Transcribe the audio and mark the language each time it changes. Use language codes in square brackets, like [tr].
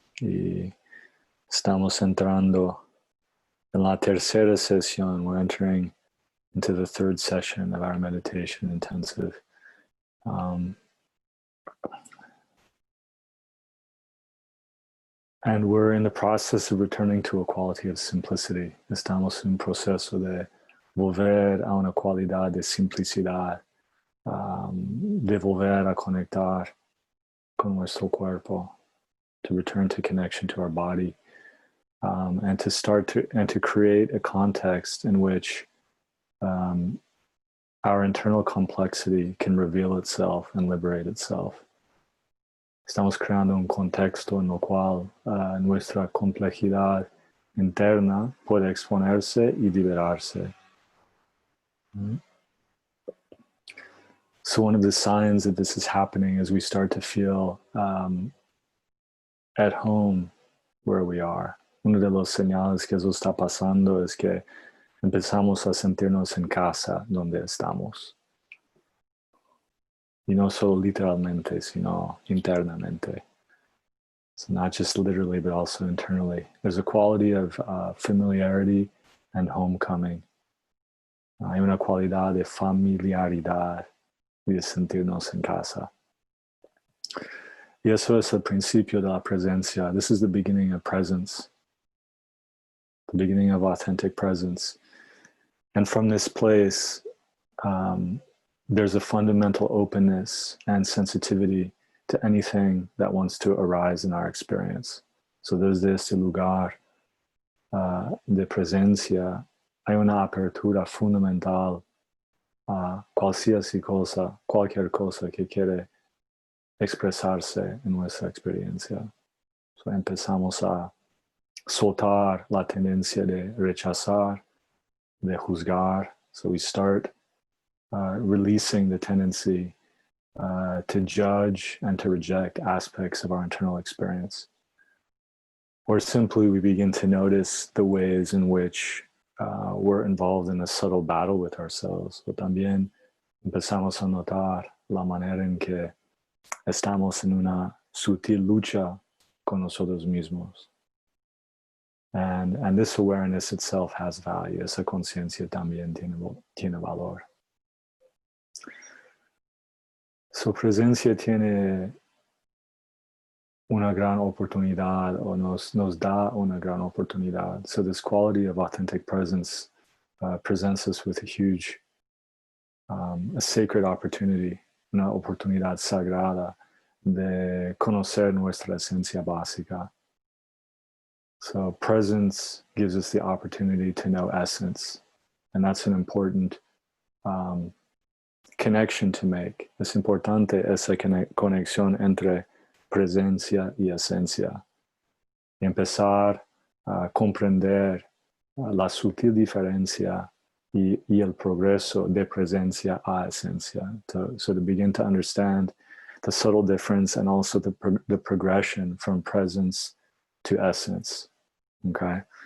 [es] Y estamos entrando en la tercera sesión. [en] We're entering into the third session of our meditation intensive. And we're in the process of returning to a quality of simplicity. [es] Estamos en un proceso de volver a una cualidad de simplicidad, de volver a conectar con nuestro cuerpo, [en] to return to connection to our body, and to create a context in which our internal complexity can reveal itself and liberate itself. [es] Estamos creando un contexto en el cual nuestra complejidad interna puede exponerse y liberarse. [en] So one of the signs that this is happening is we start to feel at home where we are. [es] Uno de los señales que eso está pasando es que empezamos a sentirnos en casa donde estamos. Y no solo literalmente, sino internamente. [en] So not just literally, but also internally. There's a quality of familiarity and homecoming. [es] Hay una cualidad de familiaridad y de sentirnos en casa. Y eso es el principio de la presencia. [en] This is the beginning of presence. The beginning of authentic presence. And from this place, there's a fundamental openness and sensitivity to anything that wants to arise in our experience. [es] So desde este lugar de presencia, hay una apertura fundamental a cualquier cosa que quiere expresarse en nuestra experiencia. So empezamos a soltar la tendencia de rechazar, de juzgar. [en] So we start releasing the tendency to judge and to reject aspects of our internal experience. Or simply we begin to notice the ways in which we're involved in a subtle battle with ourselves. [es] O también empezamos a notar la manera en que estamos en una sutil lucha con nosotros mismos. [en] And this awareness itself has value. [es] Esa conciencia también tiene valor. So presencia tiene una gran oportunidad, o nos da una gran oportunidad. [en] So this quality of authentic presence presents us with a huge, a sacred opportunity, [es] una oportunidad sagrada de conocer nuestra esencia básica. [en] So presence gives us the opportunity to know essence, and that's an important connection to make. [es] Es importante esa conexión entre presencia y esencia. Empezar a comprender la sutil diferencia y el progreso de presencia a esencia. [en] So to begin to understand the subtle difference and also the progression from presence to essence. Okay?